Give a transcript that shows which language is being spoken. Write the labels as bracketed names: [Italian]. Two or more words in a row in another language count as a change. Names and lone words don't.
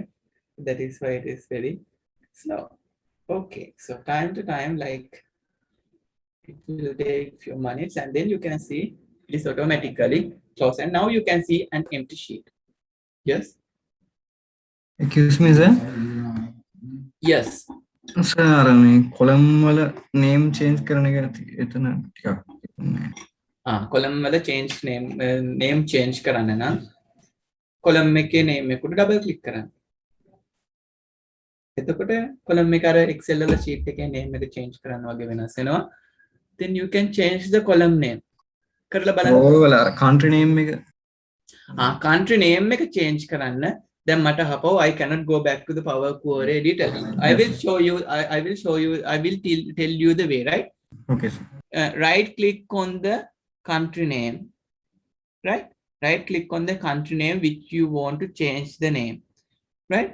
[English] That is why it is very slow. Okay, so time to time, like it will take few minutes and then you can see it is automatically closed. And now you can see an empty sheet. Yes? Excuse me, sir. Yes. Sir, [Sinhala] මේ කොලම් වල [English] name change [Sinhala] කරන එක එතන ටිකක් නෑ. column වල [English] name change [Sinhala] කරන්න නම් column එකේ name එකට double click කරන්න. එතකොට column එක අර Excel වල sheet එකේ name එක change කරන්න වගේ වෙනස් වෙනවා. [English] Then you can change the column name. [Sinhala] කරලා බලන්න. row වල [English] country name [Sinhala] එක [English] country name [Sinhala] එක change කරන්න. [English] Then [Sinhala] මට හපව [English] I cannot go back to the Power Query Editor. I will show you. I will tell you the way, right? Okay, sir. Right click on the country name, right? Right click on the country name which you want to change the name, right?